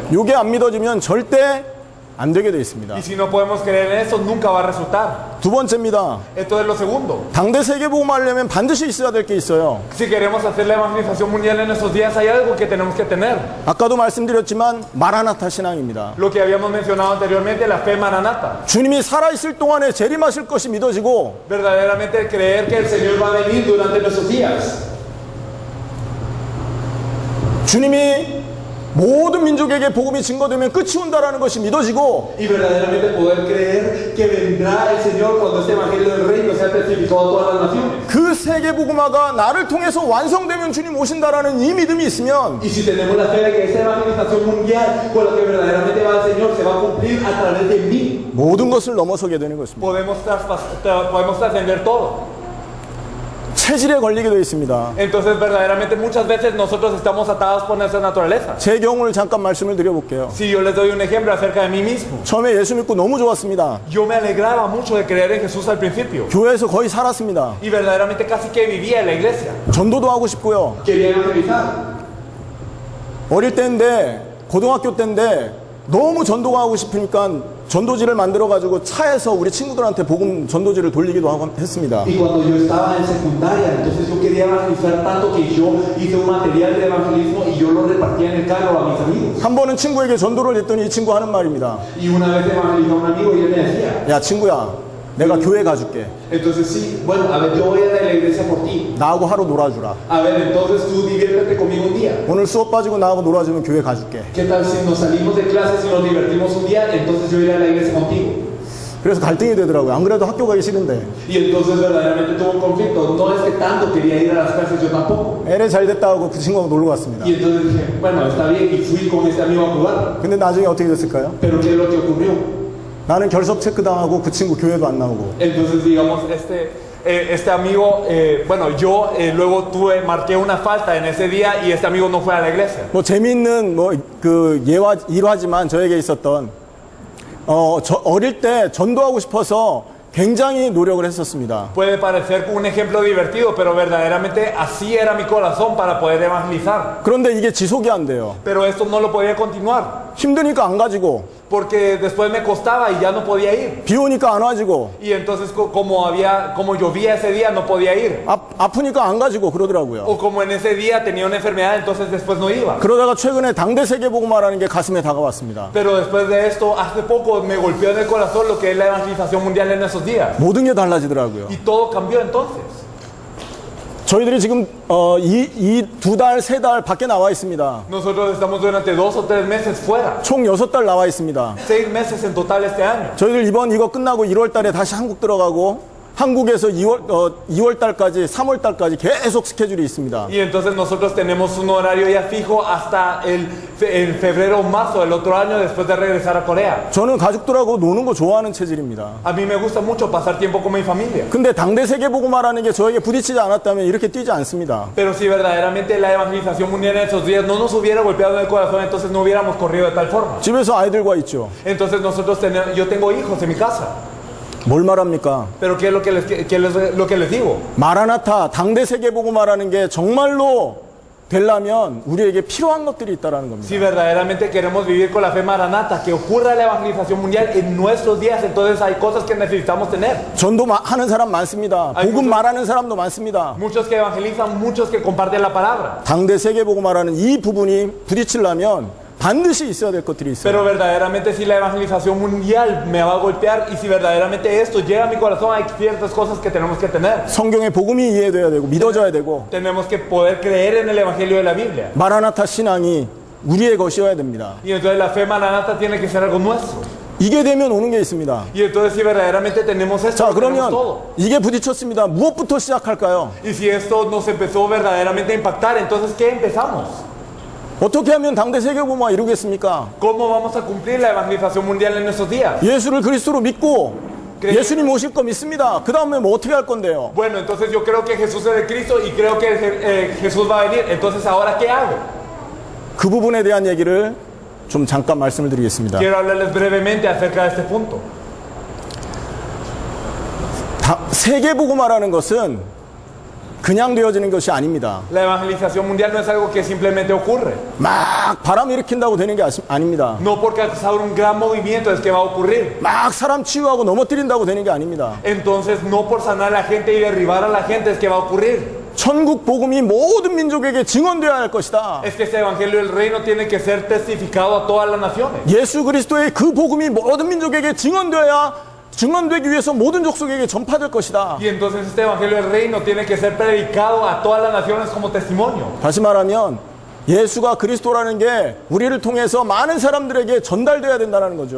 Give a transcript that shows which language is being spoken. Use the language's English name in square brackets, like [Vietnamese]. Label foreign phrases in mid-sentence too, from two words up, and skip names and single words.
[Korean] 이게 안 믿어지면 절대 안 되게 돼 있습니다. [Spanish] Y si no podemos creer en eso, nunca va a resultar. [Korean] 두 번째입니다. [Spanish] Esto es lo segundo. [Korean] 당대 세계복음화 하려면 반드시 있어야 될 게 있어요. [Spanish] Si queremos hacer la evangelización mundial en nuestros días, hay algo que tenemos que tener. [Korean] 아까도 말씀드렸지만 마라나타 신앙입니다. [Spanish] Lo que habíamos mencionado anteriormente, la fe maranata. [Korean] 주님이 살아있을 동안에 재림하실 것이 믿어지고 [Spanish] Verdaderamente creer que el Señor va a venir durante nuestros días. [Korean] 주님이 모든 민족에게 복음이 증거되면 끝이 온다라는 것이 믿어지고 [Spanish] Y verdaderamente poder creer que vendrá el Señor cuando este evangelio del reino sea testificado a todas las naciones. [Korean] 그 세계복음화가 나를 통해서 완성되면 주님 오신다라는 이 믿음이 있으면 [Spanish] Y si tenemos la fe de que esta evangelización mundial con la que verdaderamente va el Señor se va a cumplir a través de mí, [Korean] 모든 것을 넘어서게 되는 것입니다. [Spanish] podemos trascender todo. [Korean] 체질에 걸리게 되어 있습니다. [Spanish] Entonces verdaderamente muchas veces nosotros estamos atados por nuestra naturaleza. [Korean] 제 경우를 잠깐 말씀을 드려볼게요. [Spanish] Si yo les doy un ejemplo acerca de mí mismo, [Korean] 처음에 예수 믿고 너무 좋았습니다. [Spanish] yo me alegraba mucho de creer en Jesús al principio [Korean] 교회에서 거의 살았습니다. [Spanish] y verdaderamente casi que vivía en la iglesia. [Korean] 전도도 하고 싶고요. [Spanish] Quería evangelizar. [Korean] 어릴 때인데 고등학교 때인데 너무 전도가 하고 싶으니까 전도지를 만들어가지고 차에서 우리 친구들한테 복음 전도지를 돌리기도 하고 했습니다. [Spanish] Y cuando yo estaba en secundaria, entonces yo quería evangelizar tanto que yo hice un material de evangelismo y yo lo repartía en el carro a mis amigos. [Korean] 한 번은 친구에게 전도를 했더니 이 친구 하는 말입니다. [Spanish] Y una vez evangelizé a un amigo y él me decía, [Korean] 야 친구야 내가 교회 가줄게. [Spanish] entonces sí, bueno, a ver, yo voy a ir a la iglesia por ti. [Korean] 나하고 하루 놀아주라. [Spanish] A ver, entonces tú diviértete conmigo un día. [Korean] 오늘 수업 빠지고 나하고 놀아주면 교회 가줄게. [Spanish] ¿Qué tal si nos salimos de clases y nos divertimos un día? Entonces yo iré a la iglesia contigo. [Korean] 그래서 갈등이 되더라고요. 안 그래도 학교 가기 싫은데. [Spanish] Y entonces verdaderamente tuvo un conflicto. No es que tanto quería ir a las clases, yo tampoco. [Korean] LA 잘 됐다 하고 그 친구하고 놀러 갔습니다. [Spanish] Y entonces dije, bueno, está bien, y fui con este amigo a jugar. [Korean] 근데 나중에 어떻게 됐을까요? [Spanish] Pero ¿qué es lo que ocurrió? [Korean] 나는 결석 체크당하고 그 친구 교회도 안 나오고. [Spanish] Entonces, digamos, este amigo, bueno, yo luego marqué una falta en ese día y este amigo no fue a la iglesia. [Korean] 뭐 재미있는 뭐 그 일화지만 저에게 있었던 저 어릴 때 전도하고 싶어서 굉장히 노력을 했었습니다. [Spanish] Puede parecer un ejemplo divertido, pero verdaderamente así era mi corazón para poder evangelizar. [Korean] 그런데 이게 지속이 안 돼요. [Spanish] Pero esto no lo podía continuar, [Korean] 힘드니까 안 가지고, [Spanish] porque después me costaba y ya no podía ir. [Korean] 비 오니까 안 와지고, [Spanish] Y entonces como llovía ese día no podía ir. [Korean] 아프니까 안 가지고 그러더라고요. [Spanish] O como en ese día tenía una enfermedad, entonces después no iba. [Korean] 그러다가 최근에 당대 세계복음화라는 게 가슴에 다가왔습니다. [Spanish] Pero después de esto, hace poco me golpeó en el corazón lo que es la evangelización mundial en esos días. [Korean] 모든 게 달라지더라고요. [Spanish] Y todo cambió entonces. [Korean] 저희들이 지금 이 2달, 3달 밖에 나와 있습니다. [Spanish] Nosotros estamos durante 2 o 3 meses fuera. [Korean] 총 6달 나와 있습니다. [Spanish] 6 meses en total este año. [Korean] 저희들 이번 이거 끝나고 1월 달에 다시 한국 들어가고 한국에서 2월 달까지 3월 달까지 계속 스케줄이 있습니다. [Spanish] Y entonces nosotros tenemos un horario ya fijo hasta el febrero o marzo del otro año después de regresar a Corea. [Korean] 저는 가족들하고 노는 거 좋아하는 체질입니다. [Spanish] A mí me gusta mucho pasar tiempo con mi familia. [Korean] 근데 당대 세계복음화라는 게 저에게 부딪히지 않았다면 이렇게 뛰지 않습니다. [Spanish] Pero si verdaderamente la evangelización mundial en esos días no nos hubiera golpeado en el corazón, entonces no hubiéramos corrido de tal forma. [Korean] 집에서 아이들과 있죠. [Spanish] Entonces yo tengo hijos en mi casa. [Korean] 뭘 말합니까? [Spanish] Pero ¿qué es lo que les digo? [Korean] 마라나타 당대 세계복음화라는 게 정말로 되려면 우리에게 필요한 것들이 있다라는 겁니다. [Spanish] Si verdaderamente queremos vivir con la fe maranata, que ocurra la evangelización mundial en nuestros días, entonces hay cosas que necesitamos tener. [Korean] 전도 하는 사람 많습니다. 복음 말하는 사람도 많습니다. [Spanish] Muchos que evangelizan, muchos que comparten la palabra. [Korean] 당대 세계복음화라는 이 부분이 부딪히려면 반드시 있어야 될 것들이 있어요. [Spanish] Pero verdaderamente si la evangelización mundial me va a golpear y si verdaderamente esto llega a mi corazón, hay ciertas cosas que tenemos que tener. [Korean] 성경의 복음이 이해돼야 되고 믿어져야 되고 [Spanish] Tenemos que poder creer en el evangelio de la Biblia. [Korean] 마라나타 신앙이 우리의 것이어야 됩니다. [Spanish] Y entonces la fe maranata tiene que ser algo nuestro. [Korean] 이게 되면 오는 게 있습니다. [Spanish] Y entonces si verdaderamente tenemos esto, [Korean] 자, [Spanish] lo tenemos [Korean] 그러면 [Spanish] todo. [Korean] 이게 부딪혔습니다. 무엇부터 시작할까요? [Spanish] Y si esto nos empezó verdaderamente a impactar, entonces ¿qué empezamos? [Korean] 어떻게 하면 당대 세계복음화 이루겠습니까? [Spanish] ¿Cómo vamos a cumplir la evangelización mundial en estos días? [Korean] 예수를 그리스도로 믿고 그래. 예수님 오실 거 믿습니다. 그 다음에 뭐 어떻게 할 건데요? [Spanish] Bueno, entonces yo creo que Jesús es el Cristo y creo que Jesús va a venir. Entonces, ¿ahora qué hago? [Korean] 그 부분에 대한 얘기를 좀 잠깐 말씀을 드리겠습니다. [Spanish] Quiero hablarles brevemente acerca de este punto. [Korean] 세계복음화라는 것은 그냥 되어지는 것이 아닙니다. [Spanish] La evangelización mundial no es algo que simplemente ocurre. [Korean] 막 바람 일으킨다고 되는 게 아닙니다. [Spanish] No porque causar un gran movimiento es que va a ocurrir. [Korean] 막 사람 치유하고 넘어뜨린다고 되는 게 아닙니다. [Spanish] Entonces, no por sanar a la gente y derribar a la gente es que va a ocurrir. [Korean] 천국 복음이 모든 민족에게 증언되어야 할 것이다. [Spanish] Es que este evangelio del reino tiene que ser testificado a todas las naciones. [Korean] 예수 그리스도의 그 복음이 모든 민족에게 증언되기 위해서 모든 족속에게 전파될 것이다. [Spanish] Y entonces este evangelio del reino tiene que ser predicado a todas las naciones como testimonio. [Korean] 다시 말하면 예수가 그리스도라는 게 우리를 통해서 많은 사람들에게 전달돼야 된다는 거죠.